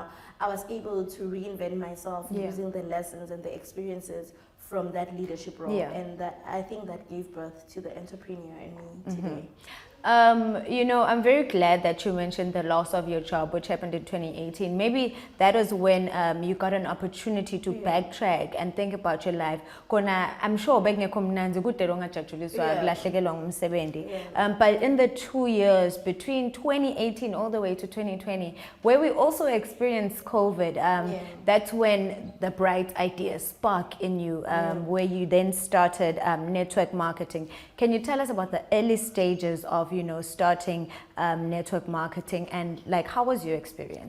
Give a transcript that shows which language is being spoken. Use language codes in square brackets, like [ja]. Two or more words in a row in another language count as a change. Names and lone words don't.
[en] I was able to reinvent myself using the lessons and the experiences from that leadership role, and that I think that gave birth to the entrepreneur in me today. You know, I'm very glad that you mentioned the loss of your job, which happened in 2018. Maybe that was when you got an opportunity to backtrack and think about your life. [zu] Kona, [en] I'm sure [zu] bekungekho mnanzi kude longajatshuliswa kulahlekelwa ngumsebenzi. [en] But in the 2 years between 2018 all the way to 2020, where we also experienced COVID, that's when the bright idea sparked in you, where you then started network marketing. Can you tell us about the early stages of, you know, starting network marketing, and like, how was your experience?